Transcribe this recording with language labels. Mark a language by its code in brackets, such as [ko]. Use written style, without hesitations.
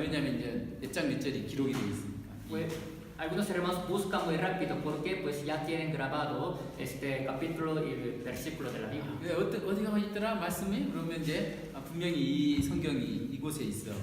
[ko] 왜냐하면 이제 몇 장 몇 절이 기록이 되어 있으니까. [es] Pues algunos hermanos buscan muy rápido porque pues ya tienen grabado este capítulo y el versículo de la Biblia. [ko] 어디가 있더라 말씀이? 그러면 이제 분명히 이 성경이 이곳에 있어.